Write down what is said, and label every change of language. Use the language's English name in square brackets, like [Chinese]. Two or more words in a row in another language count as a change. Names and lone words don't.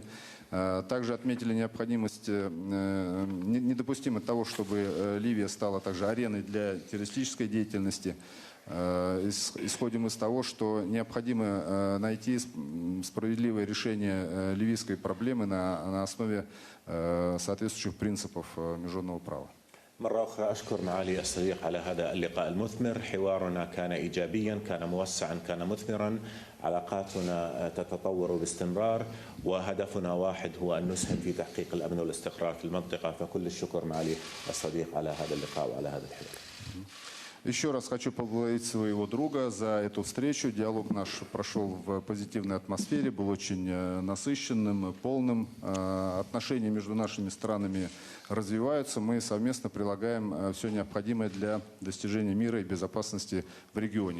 [Russian] Также отметили необходимость, недопустимо того, чтобы Ливия стала также ареной для террористической деятельности. Исходим из того, что необходимо найти справедливое решение ливийской проблемы на основе соответствующих принципов международного права. [Arabic] مرة أخرى أشكر معالي الصديق على هذا اللقاء المثمر. حوارنا كان إيجابيا، كان موسعا، كان مثمرا. علاقاتنا تتطور باستمرار، وهدفنا واحد هو أن نسهم في تحقيق الأمن والاستقرار في المنطقة. فكل الشكر معالي الصديق على هذا اللقاء وعلى هذا الحوار. [Russian] Еще раз хочу поблагодарить своего друга за эту встречу. Диалог наш прошел в позитивной атмосфере, был очень насыщенным, полным. Отношения между нашими странами развиваются. Мы совместно прилагаем все необходимое для достижения мира и безопасности в регионе.